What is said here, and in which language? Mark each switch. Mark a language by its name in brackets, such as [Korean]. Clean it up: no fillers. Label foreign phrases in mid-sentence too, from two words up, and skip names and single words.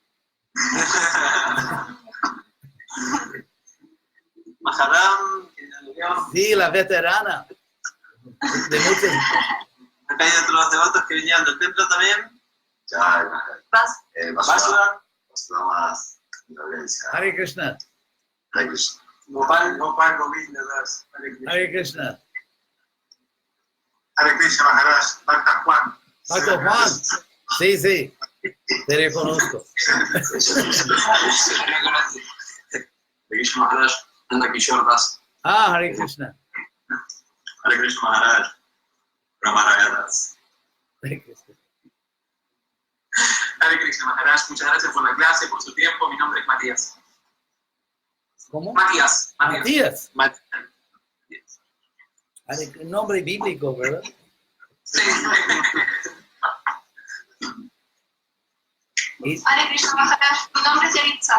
[Spanish] Maharam, que ya lo vio. Sí, la veterana. De muchos. Acá hay otros devotos que venían del templo también. Basura. [Sanskrit] Hare Krishna. [Spanish] Gopal Govinda Das. [Sanskrit] Hare Krishna. Hare Krishna Maharaj, Bhakta Juan. [Spanish] Marco Juan. Sí, sí. Te reconozco. [Sanskrit] Krishna Maharaj, Nanda Kishore Das. Hare Krishna. Hare Krishna Maharaj, Ramaraya Das. Hare Krishna. Hare Krishna Maharaj, [Spanish] muchas gracias por la clase, por su tiempo. Mi nombre es Matías. ¿Cómo? Matías. Matías. Un nombre bíblico, ¿verdad? Sí. [Sanskrit] Hare Krishna Maharaj, [Spanish] mi nombre es Yaritza.